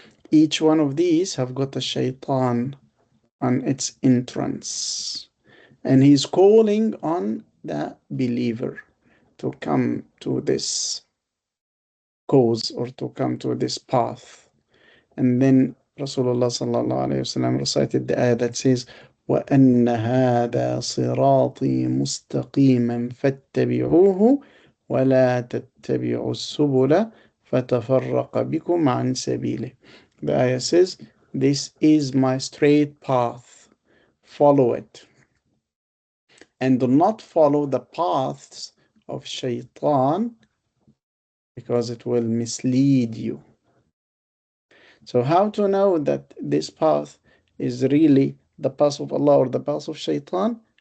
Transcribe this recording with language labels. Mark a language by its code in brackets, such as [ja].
[en] Each one of these have got a shaitan on its entrance. And he's calling on the believer to come to this cause or to come to this path. And then Rasulullah sallallahu alayhi wasallam recited the ayah that says, [ar] وَأَنَّ هَذَا صِرَاطِي مُسْتَقِيمًا فَاتَّبِعُوهُ وَلَا تَتَّبِعُوا السُّبُلَ فَتَفَرَّقَ بِكُمْ عَنْ سَبِيلِهِ. [en] The ayah says, this is my straight path, follow it. And do not follow the paths of shaitan, because it will mislead you. So how to know that this path is really the path of Allah or the path of shaitan?